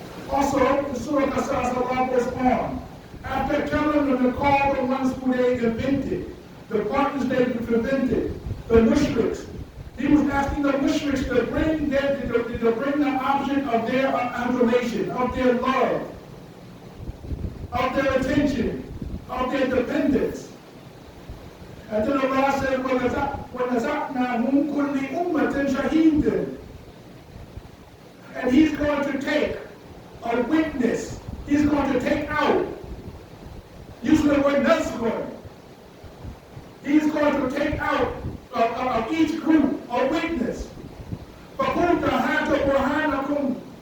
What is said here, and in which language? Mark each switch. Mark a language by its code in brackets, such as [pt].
[en] Also, the Surah Qasas, Allah goes on. After telling them to call the ones who they invented, the partners they invented, the mushriks, he was asking the mushriks to bring the object of their adoration, of their love, of their attention, of their dependence. And then Allah said, [ar] وَنَزَعْنَا مِنْ كُلِّ أُمَّةٍ شَهِيدًا. [en] And He's going to take a witness. He's going to take out, using the word nasrun. He's going to take out of each group a witness. [ar] فَقُلْتَ هَاتَ بُرْهَانَكُمْ.